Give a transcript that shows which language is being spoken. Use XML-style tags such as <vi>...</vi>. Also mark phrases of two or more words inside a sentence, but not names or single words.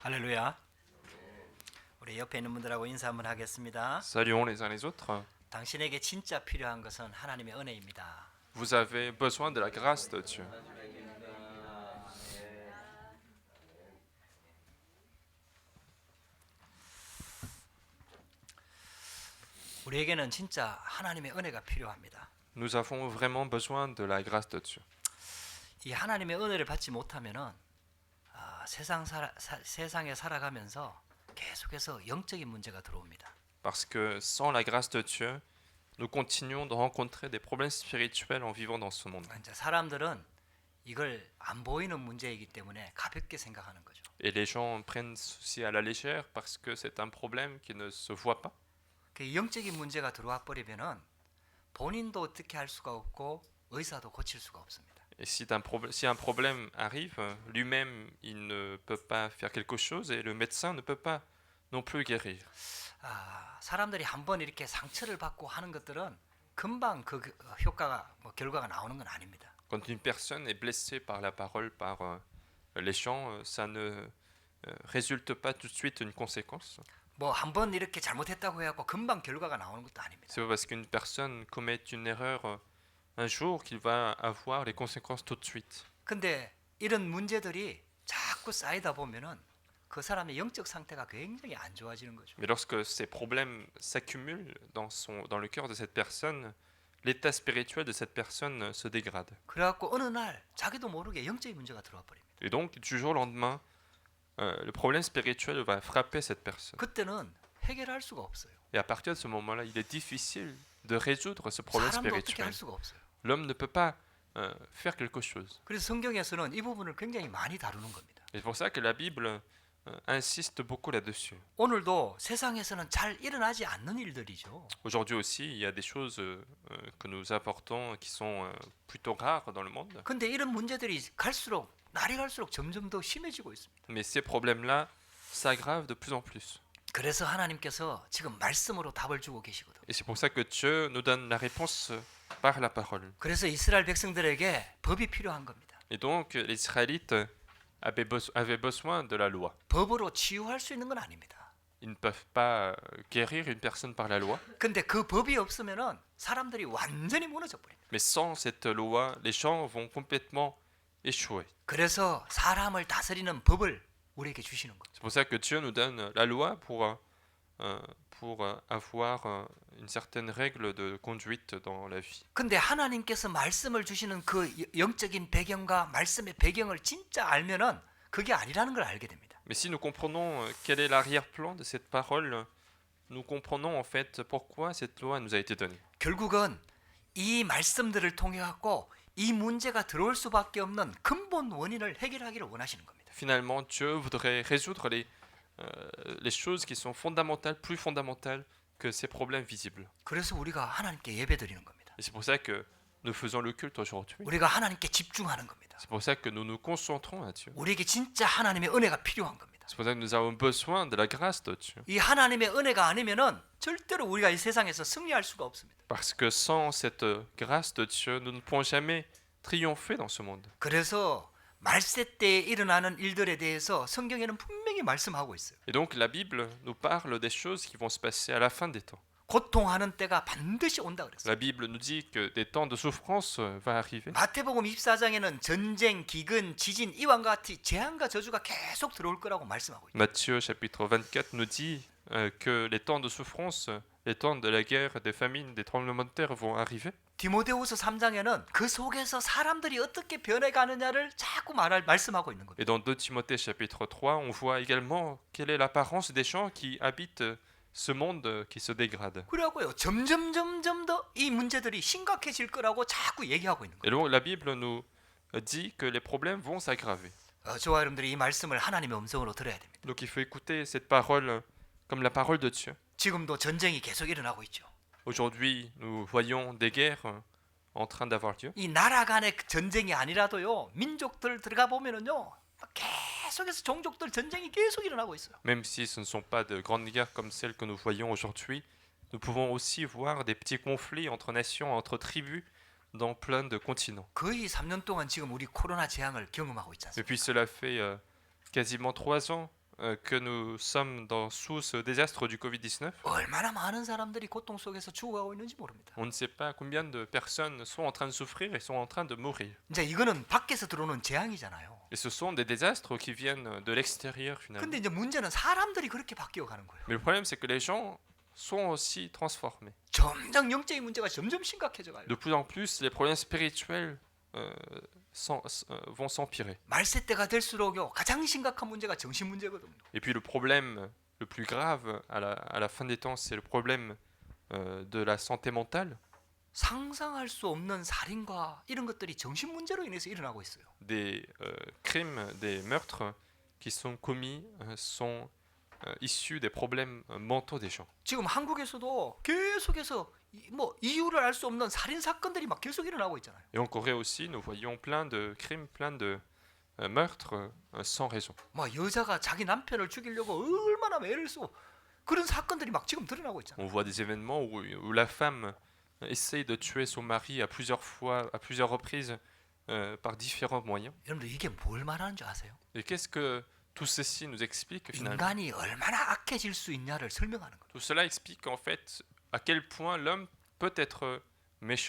<ko>할렐루야. 우리 옆에 있는 분들하고 인사 한번 하겠습니다.</ko> <fr>Saluons les uns les autres.</fr> <ko>당신에게 진짜 필요한 것은 하나님의 은혜입니다.</ko> <fr>Vous avez besoin de la grâce de Dieu.</fr> <ko>우리에게는 진짜 하나님의 은혜가 필요합니다.</ko> <fr>Nous avons vraiment besoin de la grâce de Dieu.</fr> <ko>이 하나님의 은혜를 받지 못하면은 세상에 살아가면서 계속해서 영적인 문제가 들어옵니다.</ko> <fr>Parce que sans la grâce de Dieu, nous continuons de rencontrer des problèmes spirituels en vivant dans ce monde.</fr> <ko>이제 사람들은 이걸 안 보이는 문제이기 때문에 가볍게 생각하는 거죠.</ko> <fr>Et les gens prennent ceci à la légère parce que c'est un problème qui ne se voit pas.</fr> <ko>그 영적인 문제가 들어와 버리면은 본인도 어떻게 할 수가 없고 의사도 고칠 수가 없습니다.</ko> <fr>Et si un problème arrive, lui-même, il ne peut pas faire quelque chose et le médecin ne peut pas non plus guérir.</fr> <ko>사람들이 한번 이렇게 상처를 받고 하는 것들은 금방 그 효과가 결과가 나오는 건 아닙니다.</ko> <fr>Quand une personne est blessée par la parole, par les chants, ça ne résulte pas tout de suite une conséquence.</fr> <ko>뭐 한번 이렇게 잘못했다고 해갖고 금방 결과가 나오는 것도 아닙니다.</ko> <fr>C'est pas parce qu'une personne commet une erreur un jour qu'il va avoir les conséquences tout de suite.</fr> <ko>근데 이런 문제들이 자꾸 쌓이다 보면은 그 사람의 영적 상태가 굉장히 안 좋아지는 거죠.</ko> <fr>Mais lorsque ces problèmes s'accumulent dans le cœur de cette personne, l'état spirituel de cette personne se dégrade.</fr> <ko>그래갖고 어느 날 자기도 모르게 영적인 문제가 들어와 버립니다.</ko> <fr>Et donc, du jour au lendemain, le problème spirituel va frapper cette personne.</fr> <ko>그때는 해결할 수가 없어요.</ko> <fr>Et à partir de ce moment-là, il est difficile de résoudre ce problème</fr> <ko>사람도 어떻게</ko> <fr>spirituel.</fr> <ko>할 수가 없어요.</ko> <fr>L'homme ne peut pas faire quelque chose.</fr> <ko>그래서 성경에서는 이 부분을 굉장히 많이 다루는 겁니다.</ko> <fr>Et c'est pour ça que la Bible insiste beaucoup là-dessus.</fr> <ko>오늘도 세상에서는 잘 일어나지 않는 일들이죠.</ko> <fr>Aujourd'hui aussi, il y a des choses que nous apportons qui sont plutôt rares dans le monde.</fr> <ko>근데 이런 문제들이 날이 갈수록 점점 더 심해지고 있습니다.</ko> <fr>Mais ces problèmes-là s'aggravent de plus en plus.</fr> <ko>그래서 하나님께서 지금 말씀으로 답을 주고 계시거든요.</ko> <fr>Et c'est pour ça que Dieu nous donne la réponse par la parole.</fr> <ko>그래서 이스라엘 백성들에게 법이 필요한 겁니다.</ko> <fr>Et donc, les Israélites avaient besoin de la loi.</fr> <ko>법으로 치유할 수 있는 건 아닙니다.</ko> <fr>Ils ne peuvent pas guérir une personne par la loi.</fr> <ko>근데 그 법이 없으면은 사람들이 완전히 무너져 버립니다.</ko> <fr>Mais sans cette loi, les gens vont complètement échouer.</fr> <ko>그래서 사람을 다스리는 법을 우리에게 주시는 거죠.</ko> <fr>C'est pour ça que Dieu nous donne la loi pour avoir une certaine règle de conduite dans la vie.</fr> <ko>근데 하나님께서 말씀을 주시는 그 영적인 배경과 말씀의 배경을 진짜 알면은 그게 아니라는 걸 알게 됩니다.</ko> <fr>Mais si nous comprenons quel est l'arrière-plan de cette parole, nous comprenons en fait pourquoi cette loi nous a été donnée.</fr> <ko>결국은 이 말씀들을 통해 갖고 이 문제가 들어올 수밖에 없는 근본 원인을 해결하기를 원하시는 겁니다.</ko> <fr>Finalement, Dieu voudrait résoudre les choses qui sont fondamentales, plus fondamentales que ces problèmes visibles.</fr> <ko>그래서 우리가 하나님께 예배드리는 겁니다.</ko> <fr>Et c'est pour ça que nous faisons le culte aujourd'hui.</fr> <ko>우리가 하나님께 집중하는 겁니다.</ko> <fr>C'est pour ça que nous nous concentrons à Dieu.</fr> <ko>우리에게 진짜 하나님의 은혜가 필요한 겁니다.</ko> <fr>C'est pour ça que nous avons besoin de la grâce de Dieu.</fr> <ko>이 하나님의 은혜가 아니면은 절대로 우리가 이 세상에서 승리할 수가 없습니다.</ko> <fr>Parce que sans cette grâce de Dieu, nous ne pourrons jamais triompher dans ce monde.</fr> <ko>그래서 말세 때에 일어나는 일들에 대해서 성경에는 분명히 말씀하고 있어요.</ko> <fr>Et donc la Bible nous parle des choses qui vont se passer à la fin des temps.</fr> <ko>고통하는 때가 반드시 온다 그랬어요.</ko> <fr>La Bible nous dit que des temps de souffrance vont arriver.</fr> <ko>마태복음 24장에는 전쟁, 기근, 지진 이와 같이 재앙과 저주가 계속 들어올 거라고 말씀하고 있어요.</ko> <fr>Matthieu chapitre 24 nous dit que les temps de souffrance, les temps de la guerre, des famines, des tremblements de terre vont arriver.</fr> <ko>디모데후서 3장에는 그 속에서 사람들이 어떻게 변해가느냐를 자꾸 말씀하고 있는 겁니다.</ko> <fr>Et dans 2 Timothée chapitre 3, on voit également quelle est l'apparence des gens qui habitent ce monde qui se dégrade.</fr> <ko>그래갖고요 점점 더 이 문제들이 심각해질 거라고 자꾸 얘기하고 있는 거예요.</ko> <fr>Et donc la Bible nous dit que les problèmes vont s'aggraver.</fr> <ko>저와 여러분들이 이 말씀을 하나님의 음성으로 들어야 됩니다.</ko> <fr>Donc il faut écouter cette parole comme la parole de Dieu.</fr> <ko>지금도 전쟁이 계속 일어나고 있죠.</ko> <fr>Aujourd'hui, nous voyons des guerres en train d'avoir lieu.</fr> <ko>이 나라 간의 전쟁이 아니라도요 민족들 들어가 보면은요 계속해서 종족들 전쟁이 계속 일어나고 있어요.</ko> <fr>Même si ce ne sont pas de grandes guerres comme celles que nous voyons aujourd'hui, nous pouvons aussi voir des petits conflits entre nations, entre tribus dans plein de continents.</fr> <ko>거의 3년 동안 지금 우리 코로나 재앙을 경험하고 있지 않습니까?</ko> <fr>Et puis cela fait quasiment 3 ans que nous sommes sous ce désastre du Covid-19,</fr> <ko>얼마나 많은 사람들이 고통 속에서 죽어가고 있는지 모릅니다.</ko> <fr>on ne sait pas combien de personnes sont en train de souffrir et sont en train de mourir.</fr> <ko>이제 이거는 밖에서 들어오는 재앙이잖아요.</ko> <fr>Et ce sont des désastres qui viennent de l'extérieur finalement.</fr> <ko>근데 이제 문제는 사람들이 그렇게 바뀌어가는 거예요.</ko> <fr>Mais le problème, c'est que les gens sont aussi transformés.</fr> <ko>점점 영적인 문제가 점점 심각해져 가요.</ko> <fr>De plus en plus, les problèmes spirituels vont s'empirer.</fr> <ko>말세 때가 될수록요 가장 심각한 문제가 정신 문제거든요.</ko> <fr>Et puis le problème le plus grave à la fin des temps, c'est le problème de la santé mentale.</fr> <ko>상상할 수 없는 살인과 이런 것들이 정신 문제로 인해서 일어나고 있어요.</ko> <fr>Des crimes, des meurtres qui sont commis sont issus des problèmes mentaux des gens.</fr> <ko>지금 한국에서도 계속해서 뭐 이유를 알 수 없는 살인 사건들이 막 계속 일어나고 있잖아요.</ko> <fr>Et en Corée aussi, nous voyons plein de crimes, plein de meurtres sans raison.</fr> <ko>뭐 여자가 자기 남편을 죽이려고 얼마나 애를 쓰고 그런 사건들이 막 지금 드러나고 있잖아요.</ko> <fr>On voit des événements où la femme essaye de tuer son mari à plusieurs fois, à plusieurs reprises, par différents moyens.</fr> <ko>여러분들 이게 뭘 말하는 줄 아세요?</ko> <fr>Et qu'est-ce que tout ceci nous explique finalement?</fr> <ko>인간이 얼마나 악해질 수 있냐를 설명하는 거예요.</ko> <fr>Tout cela explique en fait à quel point l'homme peut être méchant.</fr>